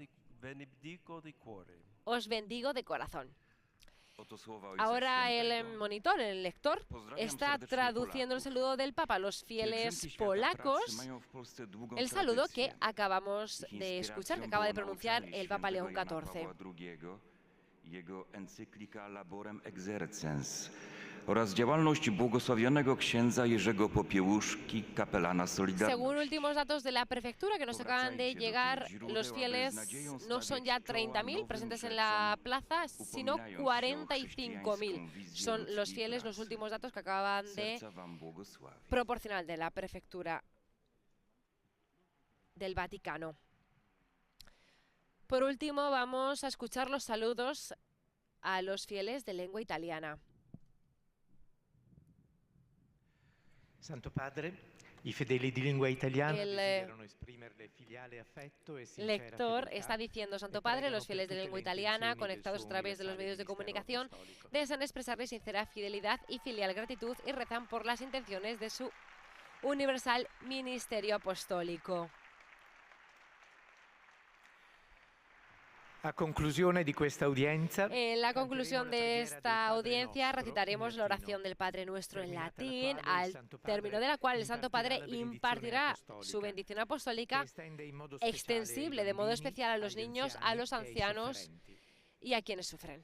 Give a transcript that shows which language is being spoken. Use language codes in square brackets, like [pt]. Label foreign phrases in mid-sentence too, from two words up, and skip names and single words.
[es] Os bendigo de corazón. Ahora el monitor, el lector, está traduciendo el saludo del Papa a los fieles polacos, el saludo que acabamos de escuchar, que acaba de pronunciar el Papa León XIV. [pl] Jego encyklika Laborem Exercens oraz działalność błogosławionego księdza Jerzego Popiełuszki, kapelana Solidarności. [es] Según últimos datos de la prefectura que nos acaban de llegar, los fieles no son ya 30.000 presentes en la plaza, sino 45.000. Son los fieles, los últimos datos que acaban de proporcionar de la prefectura del Vaticano. Por último, vamos a escuchar los saludos a los fieles de lengua italiana. [it] Santo Padre, i fedeli di lingua italiana desiderano esprimerle filiale affetto e sincera [es] lector [it] fedeltà. [es] está diciendo, Santo Padre, los fieles de lengua italiana, conectados a través de los medios de comunicación, desean expresarle sincera fidelidad y filial gratitud y rezan por las intenciones de su universal ministerio apostólico. [it] A conclusione di questa udienza, [es] En la conclusión de esta audiencia recitaremos la oración del Padre Nuestro en latín, al término de la cual el Santo Padre impartirá su bendición apostólica extensible de modo especial a los niños, a los ancianos y a quienes sufren.